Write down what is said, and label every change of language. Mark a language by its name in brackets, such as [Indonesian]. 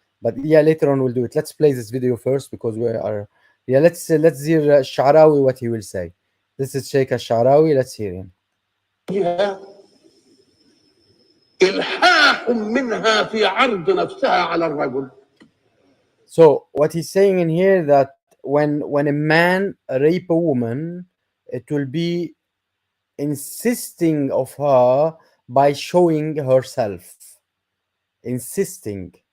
[English] But yeah, later on we'll do it. Let's play this video first because we are. Yeah, let's hear Sha'rawi what he will say. This is Sheikh Sha'rawi. Let's hear him. [Arabic] إلحاح منها في عرض نفسها على الرجل. [English] So what he's saying in here that when a man rape a woman, it will be insisting of her by showing herself. Insisting.